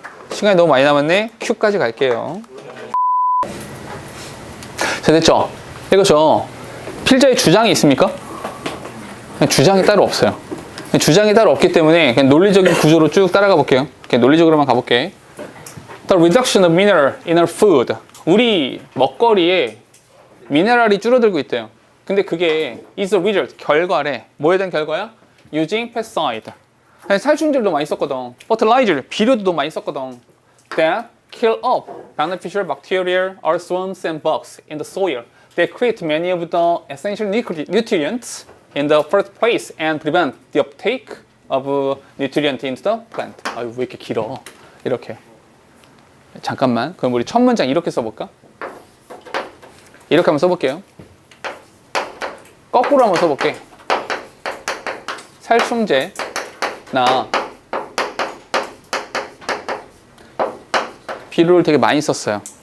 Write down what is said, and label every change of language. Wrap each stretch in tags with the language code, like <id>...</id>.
<ko>시간이 너무 많이 남았네. Q까지 갈게요. 자, 됐죠? 이거죠. 필자의 주장이 있습니까? 주장이 따로 없어요. 주장이 따로 없기 때문에 그냥 논리적인 구조로 쭉 따라가 볼게요. 그냥 논리적으로만 가볼게.</ko> <en>The reduction of mineral in our food.</en> <ko>우리 먹거리에 미네랄이 줄어들고 있대요. 근데 그게</ko> <en>is a result,</en> <ko>결과래. 뭐에 대한 결과야?</ko> <en>Using pesticide.</en> <ko>살충제도 많이 썼거든. Fertilizer, 비료도 많이 썼거든.</ko> <en>That kill off beneficial bacteria, earthworms and bugs in the soil. They create many of the essential nutrients in the first place and prevent the uptake of nutrient into the plant.</en> <ko>아유, 왜 이렇게 길어? 이렇게. 잠깐만. 그럼 우리 첫 문장 이렇게 써볼까? 이렇게 한번 써볼게요. 거꾸로 한번 써볼게. 살충제나 비료를 되게 많이 썼어요.</ko>